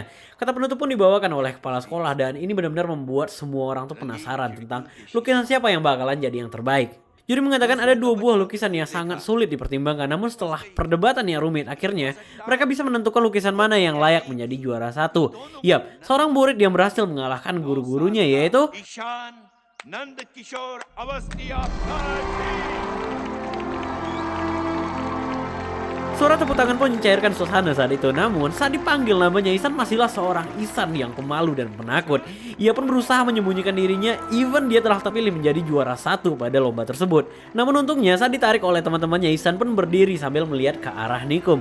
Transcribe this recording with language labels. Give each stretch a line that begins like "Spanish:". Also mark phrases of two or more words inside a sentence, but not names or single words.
Indonesian: Kata penutup pun dibawakan oleh kepala sekolah dan ini benar-benar membuat semua orang tuh penasaran tentang lukisan siapa yang bakalan jadi yang terbaik. Juri mengatakan ada 2 buah lukisan yang sangat sulit dipertimbangkan, namun setelah perdebatan yang rumit, akhirnya mereka bisa menentukan lukisan mana yang layak menjadi juara 1. Yap, seorang murid yang berhasil mengalahkan guru-gurunya yaitu
Hindi: ईशान नंद किशोर अवस्थी आपका
Indonesian: Suara tepuk tangan pun mencairkan suasana saat itu. Namun saat dipanggil namanya, Ihsan masihlah seorang Ihsan yang pemalu dan penakut. Ia pun berusaha menyembunyikan dirinya, even dia telah terpilih menjadi juara 1 pada lomba tersebut. Namun untungnya saat ditarik oleh teman-temannya, Ihsan pun berdiri sambil melihat ke arah Nikom.